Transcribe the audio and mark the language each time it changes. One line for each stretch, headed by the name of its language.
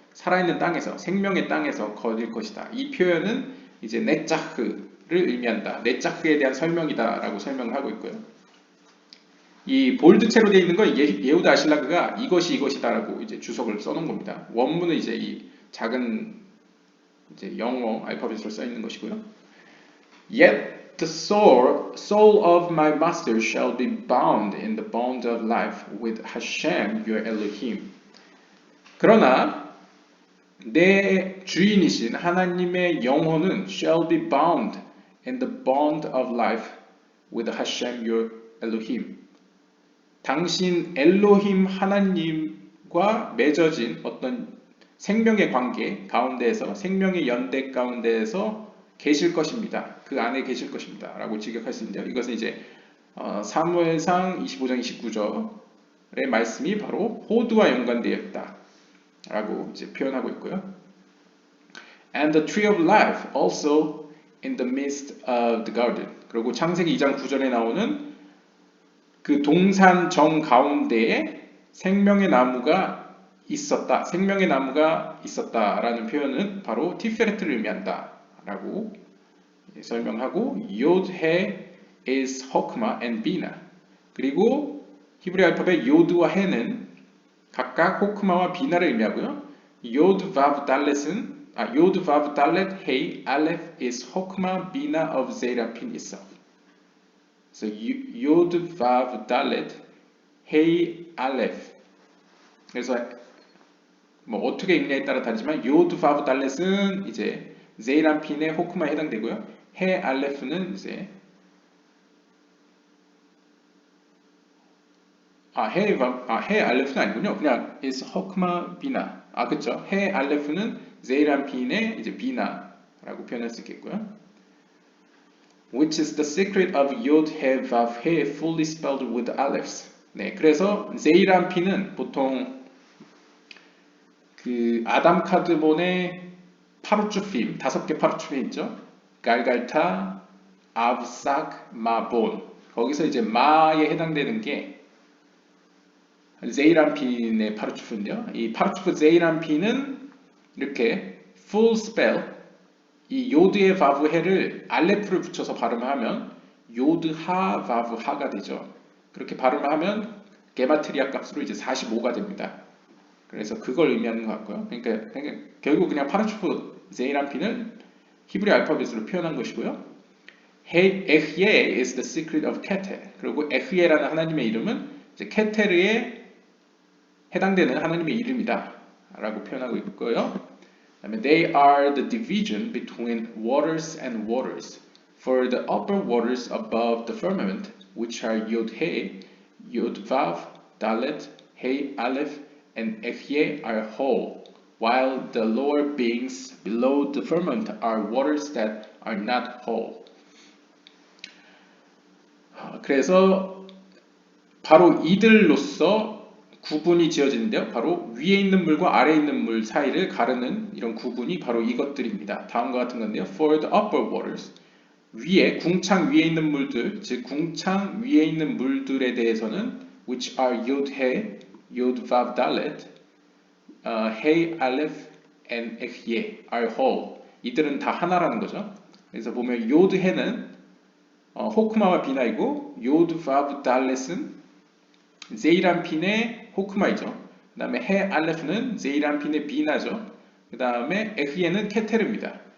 Korean: 살아있는 땅에서, 생명의 땅에서 거닐 것이다. 이 표현은 이제 네짜흐를 의미한다. 네짜흐에 대한 설명이다 라고 설명을 하고 있고요. 이 볼드체로 되어 있는 건 예후다 아실라그가 이것이 이것이다라고 이제 주석을 써놓은 겁니다. 원문은 이제 이 작은 이제 영어 알파벳으로 써 있는 것이고요.
English: Yet the soul of my master shall be bound in the bond of life with Hashem your Elohim.
Korean: 그러나 내 주인이신 하나님의 영혼은
English: shall be bound in the bond of life with Hashem your Elohim.
Korean: 당신 엘로힘 하나님과 맺어진 어떤 생명의 관계 가운데에서, 생명의 연대 가운데에서 계실 것입니다. 그 안에 계실 것입니다. 라고 직역할 수 있는데요. 이것은 이제 사무엘상 25장 29절의 말씀이 바로 호두와 연관되어 있다. 라고 이제 표현하고 있고요.
English: And the tree of life also in the midst of the garden.
Korean: 그리고 창세기 2장 9절에 나오는 그 동산 정 가운데에 생명의 나무가 있었다. 생명의 나무가 있었다라는 표현은 바로 티페레트를 의미한다. 라고 설명하고 요드해 is 호크마 and 비나. 그리고 히브리 알파벳 요드와 해는 각각 호크마와 비나를 의미하고요. 요드 바브 달렛은 요드 바브 달렛 헤이 알레프 is 호크마 비나 of 제이라핀 itself. 그래서 요드 바브 달렛 헤이 알레프. 그래서 뭐 어떻게 읽냐에 따라 다르지만 요드 바브 달렛은 이제 제이란핀의 호크마에 해당되고요. 해 알레프는 이제 해 알레프는 아니군요. 그냥 is 호크마 비나. 그쵸. 해 알레프는 제이란핀의 이제 비나라고 표현할 수 있겠고요.
English: Which is the secret of Yod He Vav He fully spelled with alephs.
Korean: 네, 그래서 제이란핀은 보통 그 아담 카드본의 파르추핌, 5개 파르추핌 있죠? 갈갈타, 아브삭, 마본. 거기서 이제 마에 해당되는 게 제이란핀의 파르추프인데요. 이 파르추프 제이란핀은 이렇게 full spell, 이 요드의 바브해를 알레프를 붙여서 발음하면 요드하 바브하가 되죠. 그렇게 발음하면 게마트리아 값으로 이제 45가 됩니다. 그래서 그걸 의미하는 것 같고요. 그러니까 결국 그냥 파라추프 제이란핀을 히브리 알파벳으로 표현한 것이고요.
English: 에흐예 is the secret of 케텔.
Korean: 그리고 에흐예라는 하나님의 이름은 이제 케테르에 해당되는 하나님의 이름이다 라고 표현하고 있고요. 그다음에
English: they are the division between waters and waters. For the upper waters above the firmament, which are Yod-He, Yod-Vav, Dalet, He, Aleph, and Ehyeh are whole, while the lower beings below the firmament are waters that are not whole.
Korean: 그래서 바로 이들로서 구분이 지어지는데요. 바로 위에 있는 물과 아래에 있는 물 사이를 가르는 이런 구분이 바로 이것들입니다. 다음과 같은 건데요.
English: For the upper waters,
Korean: 위에 궁창 위에 있는 물들, 즉 궁창 위에 있는 물들에 대해서는
English: which are Yod-He, Yod-Vav, Dalet, He, Aleph, and Ehyeh are whole.
Korean: 이들은 다 하나라는 거죠. 그래서 보면 Yod-He는 호크마와 비나이고 Yod-Vav, Dalet은 제이란핀의 호크마이죠. 그 다음에 해 알레프는 제이란핀의 비나죠. 그 다음에 에흐예는 케테르입니다.